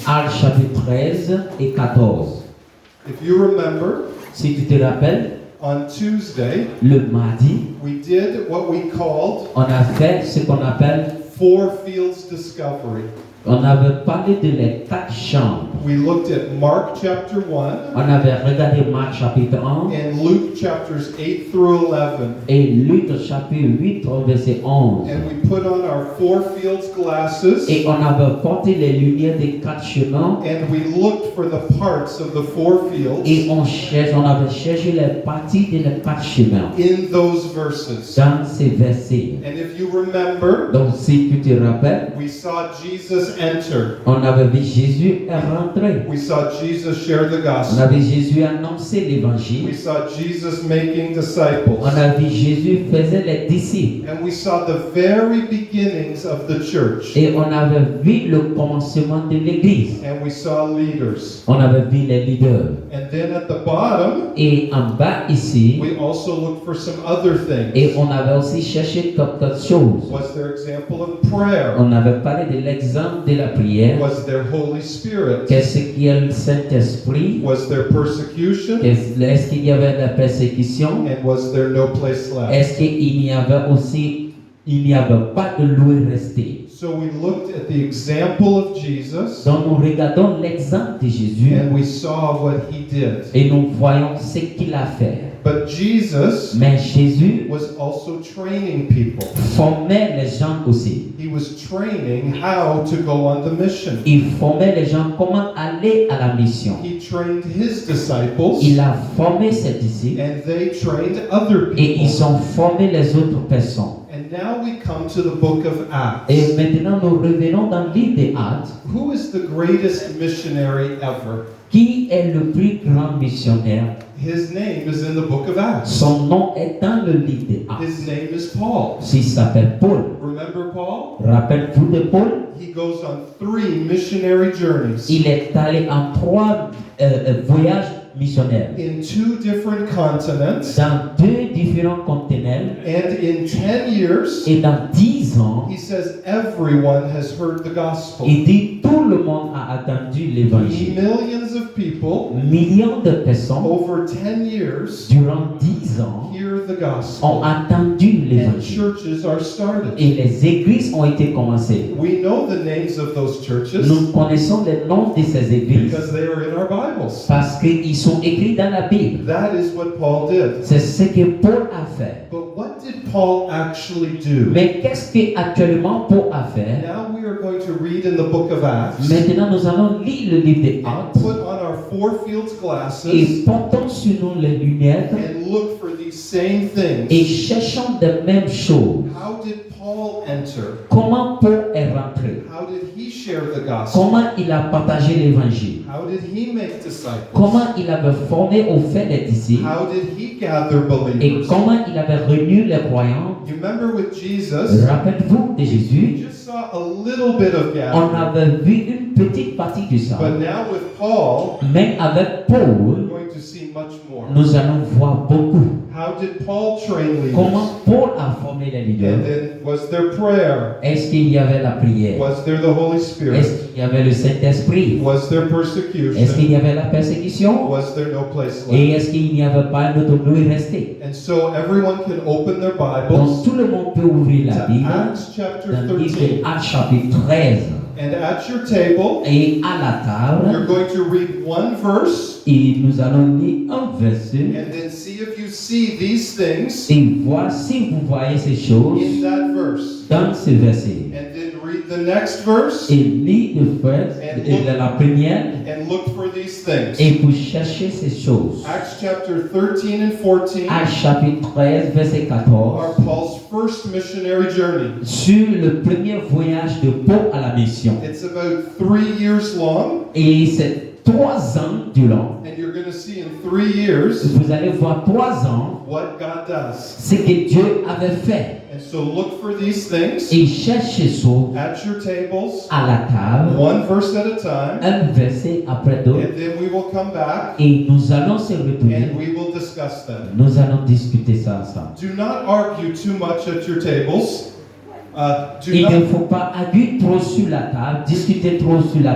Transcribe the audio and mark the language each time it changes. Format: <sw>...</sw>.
<fr>Actes chapitre 13 et 14.</fr> <en>If you remember,</en> <fr>Si tu te rappelles,</fr> <en>on Tuesday,</en> <fr>le mardi,</fr> <en>we did what we called</en> <fr>on a fait ce qu'on appelle,</fr> <en>Four Fields Discovery.</en> <fr>on avait parlé de les 4 chambres.</fr> <en>We looked at Mark chapter 1</en> <fr>On avait regardé Marc chapitre 1</fr> <en>and Luke chapters 8 through 11.</en> <fr>et Luc chapitre 8 au verset 11.</fr> <en>And we put on our Four Fields glasses</en> <fr>Et on avait porté les lumières des 4 chemins</fr> <en>and we looked for the parts of the Four Fields</en> <fr>et on avait cherché les parties de les 4 chemins</fr> <en>in those verses.</en> <fr>dans ces versets.</fr> <en>And if you remember,</en> <fr>Donc si tu te rappelles,</fr> <en>we saw Jesus enter.</en> <fr>on avait vu Jésus rentrer.</fr> <en>We saw Jesus share the</en> <fr>On</fr> <en>gospel.</en> <fr>a vu Jésus annoncer</fr> <en>We</en> <fr>l'évangile.</fr> <en>saw Jesus making disciples.</en> <fr>On a vu Jésus faisait les disciples.</fr> <en>And we saw the very beginnings of the church.</en> <fr>Et on avait vu le commencement de l'église.</fr> <en>And we saw leaders.</en> <fr>On avait vu les leaders.</fr> <en>And then at the bottom,</en> <fr>Et en bas ici,</fr> <en>we also looked for some other</en> <fr>et</fr> <en>things.</en> <fr>on avait aussi cherché quelque chose.</fr> <en>Was there example of prayer?</en> <fr>On avait parlé de l'exemple de la prière.</fr> <en>Was there Holy Spirit?</en> <fr>Qu'est-ce qu'il y a le Saint-Esprit?</fr> <en>Was there persecution?</en> <fr>Est-ce qu'il y avait la persécution?</fr> <en>And was there no place left?</en> <fr>Est-ce qu'il n'y avait aussi, il n'y avait pas de lieu resté?</fr> <en>So we looked at the example of Jesus</en> <fr>Donc nous regardons l'exemple de Jésus</fr> <en>and we saw what he did.</en> <fr>et nous voyons ce qu'il a fait.</fr> <en>But Jesus</en> <fr>Mais Jésus</fr> <en>was also training people.</en> <fr>formait les gens aussi.</fr> <en>He was training how to go on the mission.</en> <fr>Il formait les gens comment aller à la mission.</fr> <en>He trained his disciples</en> <fr>Il a formé ses disciples</fr> <en>and they trained other</en> <fr>et ils</fr> <en>people.</en> <fr>ont formé les autres personnes.</fr> <en>And now we come to the book of Acts.</en> <fr>Et maintenant nous revenons dans le livre des Actes.</fr> <en>Who is the greatest missionary ever?</en> <fr>Qui est le plus grand missionnaire?</fr> <en>His name is in the book of Acts.</en> <fr>Son nom est dans le livre des Actes.</fr> <en>His name is Paul.</en> <fr>Il s'appelle Paul.</fr> <en>Remember Paul?</en> <fr>Rappelle-vous de Paul?</fr> <en>He goes on 3 missionary journeys</en> <fr>Il est allé en 3 voyages missionnaires</fr> <en>in 2 different continents.</en> <fr>dans 2 différents continents</fr> <en>And in 10 years,</en> <fr>et dans 10 ans,</fr> <en>he says everyone has heard the gospel.</en> <fr>il dit tout le monde a entendu l'évangile.</fr> <en>Millions of people</en> <fr>Millions de personnes</fr> <en>over 10 years</en> <fr>durant 10 ans</fr> <en>hear the gospel.</en> <fr>ont entendu</fr> <en>And</en> <fr>l'évangile</fr> <en>churches are started.</en> <fr>et les églises ont été commencées.</fr> <en>We know the names of those churches</en> <fr>Nous connaissons les noms de ces églises</fr> <en>because they are in our Bibles.</en> <fr>parce qu'ils sont écrits dans la Bible.</fr> <en>That is what Paul did.</en> <fr>C'est ce que Paul a fait.</fr> <en>But what did Paul actually do?</en> <fr>Mais qu'est-ce que actuellement Paul a fait?</fr> <en>Now we are going to read in the book of Acts.</en> <fr>Maintenant, nous allons lire le livre des Actes</fr> <en>Put on our Four Fields glasses</en> <fr>et portons sur nous les lumières</fr> <en>and look for these same</en> <fr>et</fr> <en>things.</en> <fr>cherchons les mêmes choses.</fr> <en>How did Paul enter?</en> <fr>Comment Paul est rentré?</fr> <en>How did he share the gospel?</en> <fr>Comment il a partagé l'évangile?</fr> <en>How did he make disciples?</en> <fr>Comment il avait formé au fait les disciples?</fr> <en>How did he gather</en> <fr>Et</fr> <en>believers?</en> <fr>comment il avait réuni les croyants?</fr> <en>You remember with Jesus,</en> <fr>Rappelez-vous de</fr> <en>we</en> <fr>Jésus,</fr> <en>just saw a little bit of</en> <fr>on</fr> <en>gathering.</en> <fr>avait vu une petite partie de ça.</fr> <en>But now with Paul,</en> <fr>Mais avec</fr> <en>we're</en> <fr>Paul,</fr> <en>going to see much more.</en> <fr>nous allons voir beaucoup.</fr> <en>How did Paul train leaders?</en> <fr>Comment Paul a formé les</fr> <en>And</en> <fr>leaders?</fr> <en>then was there prayer?</en> <fr>Est-ce qu'il y avait la prière?</fr> <en>Was there the Holy Spirit?</en> <fr>Est-ce qu'il y avait le Saint-Esprit?</fr> <en>Was there</en> <fr>Est-ce qu'il</fr> <en>persecution?</en> <fr>y avait la persécution?</fr> <en>Was there no place</en> <fr>Et</fr> <en>left?</en> <fr>est-ce qu'il n'y avait pas un autre lieu resté?</fr> <en>And so everyone can open their</en> <fr>Donc tout le monde peut ouvrir la</fr> <en>to</en> <fr>Bible</fr> <en>Acts chapter</en> <fr>dans le livre</fr> <en>13.</en> <fr>de Actes chapitre 13.</fr> <en>And at your table,</en> <fr>Et à la</fr> <en>you're</en> <fr>table,</fr> <en>going to read one verse</en> <fr>et nous allons lire un verset</fr> <en>and then see if you see these things</en> <fr>et voir si vous voyez ces choses</fr> <en>in that verse.</en> <fr>dans ce verset.</fr> <en>And then read the next verse</en> <fr>et lis le verset, la première,</fr> <en>and look for these things.</en> <fr>et pour chercher ces choses.</fr> <en>Acts chapter 13 and 14</en> <fr>Actes chapitre 13, verset 14,</fr> <en>are Paul's first missionary journey.</en> <fr>sur le premier voyage de Paul à la mission.</fr> <en>It's about 3 years long,</en> <fr>Et c'est 3 ans durant.</fr> <en>and you're going to see in 3 years</en> <fr>Vous allez voir 3 ans</fr> <en>what God does.</en> <fr>ce que Dieu avait fait.</fr> <en>And so look for these things</en> <fr>Et cherchez ça</fr> <en>at your tables,</en> <fr>à la table,</fr> <en>one verse at a time,</en> <fr>un verset après l'autre,</fr> <en>and then we will come back</en> <fr>et nous allons se retourner.</fr> <en>and we will discuss them.</en> <fr>Nous allons discuter ça ensemble.</fr> <en>Do not argue too much at your tables. Do</en> <fr>Il ne</fr> <en>not,</en> <fr>faut pas arguer trop sur la table, discuter trop sur la</fr>